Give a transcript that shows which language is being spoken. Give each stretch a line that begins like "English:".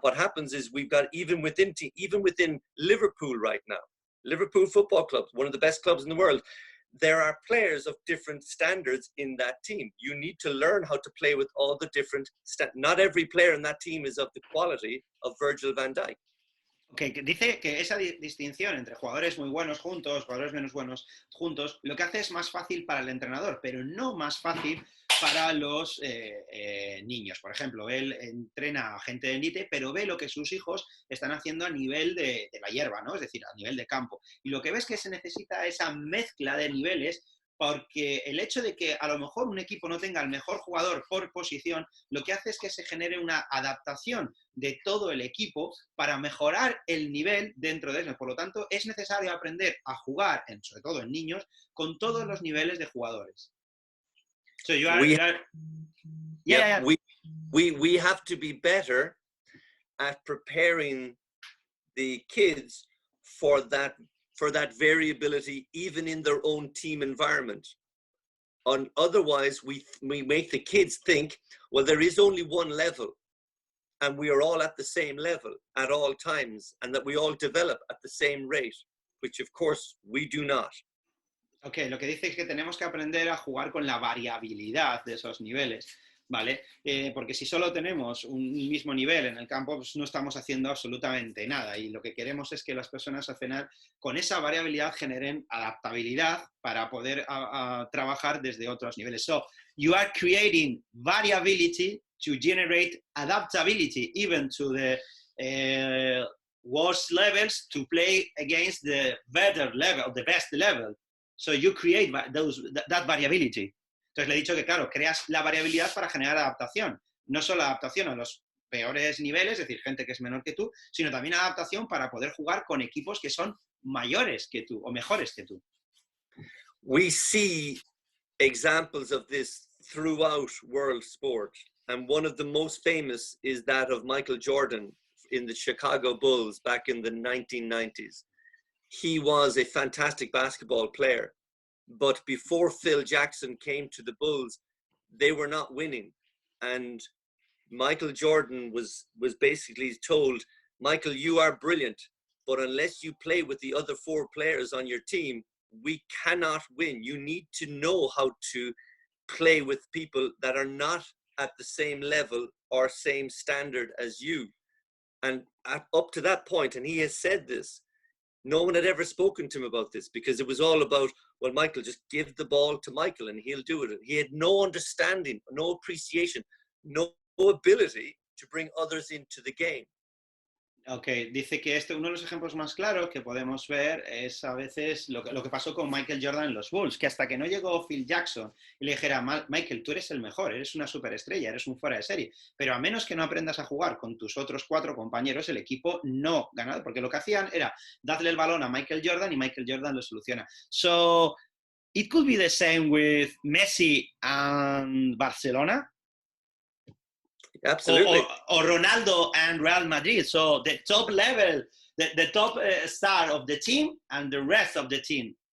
English: What happens is we've got, even within Liverpool right now, Liverpool Football Club, one of the best clubs in the world, there are players of different standards in that team. You need to learn how to play with all the different not every player in that team is of the quality of Virgil van Dijk.
Spanish: Okay, dice que esa distinción entre jugadores muy buenos juntos, jugadores menos buenos juntos, lo que hace es más fácil para el entrenador, pero no más fácil para los niños. Por ejemplo, él entrena a gente de élite, pero ve lo que sus hijos están haciendo a nivel de la hierba, ¿no? Es decir, a nivel de campo. Y lo que ves que se necesita esa mezcla de niveles, porque el hecho de que a lo mejor un equipo no tenga el mejor jugador por posición, lo que hace es que se genere una adaptación de todo el equipo para mejorar el nivel dentro de eso. Por lo tanto, es necesario aprender a jugar, sobre todo en niños, con todos los niveles de jugadores.
English: So you are, we have to be better at preparing the kids for that variability, even in their own team environment. Otherwise, we make the kids think, well, there is only one level. and we are all at the same level at all times, and that we all develop at the same rate, which of course we do not.
Spanish: Ok, lo que dice es que tenemos que aprender a jugar con la variabilidad de esos niveles, ¿vale? Porque si solo tenemos un mismo nivel en el campo, pues no estamos haciendo absolutamente nada. Y lo que queremos es que las personas al final, con esa variabilidad, generen adaptabilidad para poder trabajar desde otros niveles.
English: So, you are creating variability to generate adaptability, even to the worst levels, to play against the better level, the best level. So you create that variability.
Spanish: Entonces le he dicho que, claro, creas la variabilidad para generar adaptación. No solo adaptación a los peores niveles, es decir, gente que es menor que tú, sino también adaptación para poder jugar con equipos que son mayores que tú o mejores que tú.
English: We see examples of this throughout world sport. And one of the most famous is that of Michael Jordan in the Chicago Bulls back in the 1990s. He was a fantastic basketball player, but before Phil Jackson came to the Bulls, they were not winning. And Michael Jordan was basically told, Michael, you are brilliant, but unless you play with the other 4 players on your team, we cannot win. You need to know how to play with people that are not at the same level or same standard as you. And up to that point, and he has said this, no one had ever spoken to him about this, because it was all about, well, Michael, just give the ball to Michael and he'll do it. He had no understanding, no appreciation, no ability to bring others into the game.
Spanish: Ok, dice que uno de los ejemplos más claros que podemos ver es a veces lo que pasó con Michael Jordan en los Bulls, que hasta que no llegó Phil Jackson y le dijera, Michael, tú eres el mejor, eres una superestrella, eres un fuera de serie, pero a menos que no aprendas a jugar con tus otros 4 compañeros, el equipo no gana, porque lo que hacían era darle el balón a Michael Jordan y Michael Jordan lo soluciona.
English: So, it could be the same with Messi and Barcelona. Absolutely. Or Ronaldo and Real Madrid. So the top level, the top star of the team and the rest of the team.